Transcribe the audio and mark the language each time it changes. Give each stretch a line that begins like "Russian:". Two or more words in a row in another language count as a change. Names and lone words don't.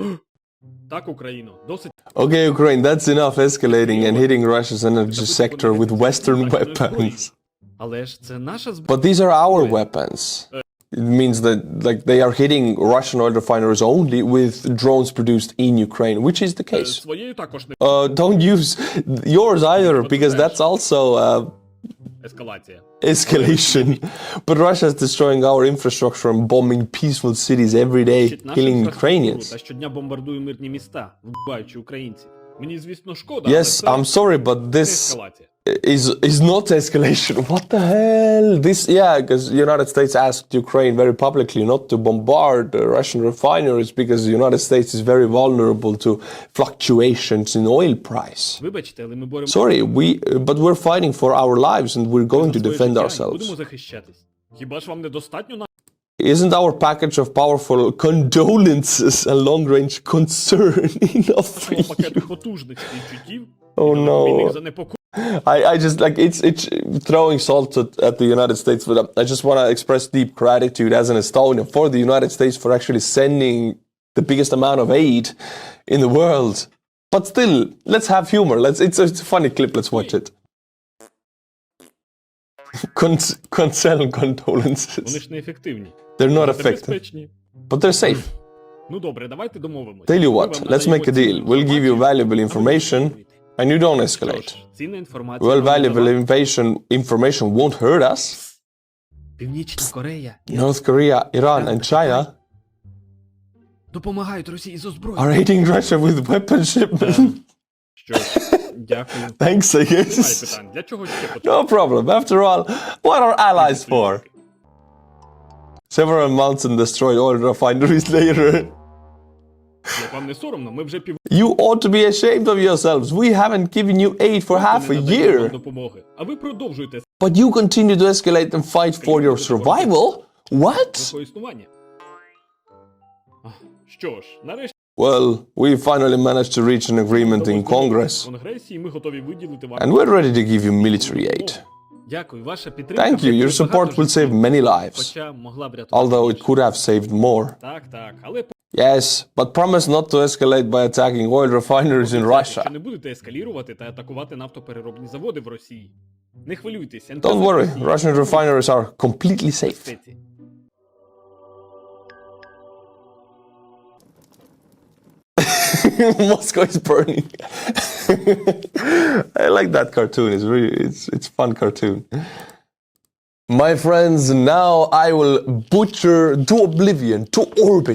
English: Okay, Ukraine, that's enough escalating and hitting Russia's energy sector with Western weapons. But these are our weapons. It means that like they are hitting Russian oil refineries only with drones produced in Ukraine, which is the case.
Ukrainian: Своєю також не
English: Don't use yours either, because that's also
Ukrainian: ескалація.
English: escalation. But Russia is destroying our infrastructure and bombing peaceful cities every day, killing Ukrainians.
Ukrainian: Та щодня бомбардує мирні міста, вбиваючи українців. Мені, звісно, шкода,
English: Yes, I'm sorry, but
Ukrainian: це
English: this
Ukrainian: ескалація.
English: is not escalation. What the hell? Because the United States asked Ukraine very publicly not to bombard Russian refineries because the United States is very vulnerable to fluctuations in oil price.
Ukrainian: Вибачте, але ми боремося
English: Sorry, but we're fighting for our lives and we're going to
Ukrainian: за своє
English: defend
Ukrainian: життя і
English: ourselves.
Ukrainian: будемо захищатись. Хіба ж вам недостатньо на
English: Isn't our package of powerful condolences and long-range concern enough for
Ukrainian: нашого
English: you?
Ukrainian: пакету потужних співчуттів
English: Oh
Ukrainian: і
English: no.
Ukrainian: війних занепокоєнь?
English: I just like it's throwing salt at the United States, but I just want to express deep gratitude as an Estonian for the United States for actually sending the biggest amount of aid in the world. But still, let's have humor. It's a funny clip. Let's watch it. Concern condolences.
Ukrainian: Вони ж неефективні.
English: They're not
Ukrainian: Та
English: effective,
Ukrainian: безпечні.
English: but they're safe.
Ukrainian: Ну добре, давайте домовимось.
English: Tell you
Ukrainian: Ми
English: what,
Ukrainian: вам
English: let's make a
Ukrainian: надаємо
English: deal. We'll give you valuable information and you don't
Ukrainian: Що
English: escalate.
Ukrainian: ж, цінна інформація.
English: Well,
Ukrainian: вам
English: valuable
Ukrainian: надала.
English: information won't hurt us.
Ukrainian: Північна Корея
English: North Korea, Iran, and China
Ukrainian: допомагають Росії з озброєнням.
English: are aiding Russia with weapon shipment.
Ukrainian: Що ж, дякую.
English: Thanks, I
Ukrainian: Немає
English: guess.
Ukrainian: питань. Для чого ще потрібно?
English: No problem. After all, what are allies for? Several months and destroyed oil refineries later.
Ukrainian: Як вам не соромно, ми вже
English: You ought to be ashamed of yourselves. We haven't given you aid for half a
Ukrainian: надаємо вам
English: year.
Ukrainian: допомоги. А ви продовжуєте
English: But you continue to escalate and fight for your survival? What?
Ukrainian: своє існування. Що ж, нарешті
English: Well, we finally managed to reach an agreement in
Ukrainian: в
English: Congress,
Ukrainian: Конгресі, і ми готові виділити вам.
English: and we're ready to give you military aid.
Ukrainian: Дякую, ваша підтримка.
English: Thank you. Your support will save many lives,
Ukrainian: Хоча могла б рятувати.
English: although it could have saved more.
Ukrainian: Так, але
English: Yes, but promise not to escalate by attacking oil refineries in
Ukrainian: що
English: Russia.
Ukrainian: не будете ескалірувати та атакувати нафтопереробні заводи в Росії. Не хвилюйтесь.
English: Don't worry, Russian refineries are completely safe. Moscow is burning. I like that cartoon. It's fun cartoon. My friends, now I will butcher to oblivion, to orbit.